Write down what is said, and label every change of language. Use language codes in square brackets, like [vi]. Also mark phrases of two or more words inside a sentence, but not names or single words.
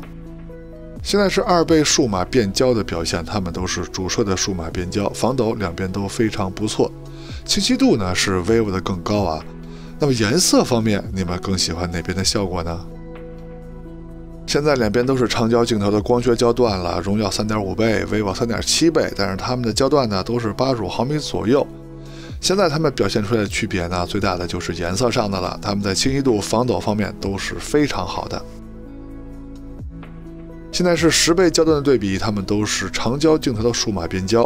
[zh] 現在是2倍數碼變焦的表現，它們都是主攝的數碼變焦，防抖兩邊都非常不錯。清晰度呢是 vivo 的更高那麼顏色方面，你們更喜歡哪邊的效果呢？現在兩邊都是長焦鏡頭的光學焦段了，榮耀3.5倍 ，vivo 3.7 倍，但是它們的焦段呢都是85毫米左右。現在它們表現出來的區別呢，最大的就是顏色上的了，它們在清晰度、防抖方面都是非常好的。現在是10倍焦段的對比，它們都是長焦鏡頭的數碼變焦。